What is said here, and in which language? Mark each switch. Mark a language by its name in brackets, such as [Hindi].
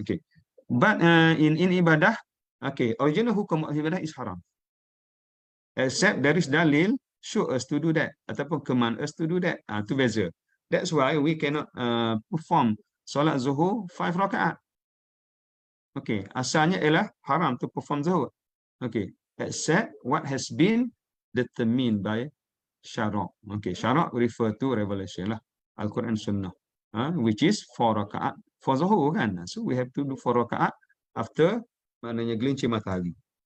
[English] Okay, but in ibadah, okay, original hukum of ibadah is haram, except there is dalil show us to do that ataupun command us to do that. [Malay] Itu beza. [English] That's why we cannot perform solat zuhur 5 rakaat. [Malay] Okay, asalnya ialah haram [English] to perform [Malay] zuhur. [English] Okay, except what has been determined by syarak. Okay, syarak refer to revelation lah, Al-Quran Sunnah, which is 4 rakaat for zuhur, kan. So we have to do 4 rakaat after [Malay] maknanya gelincir matahari.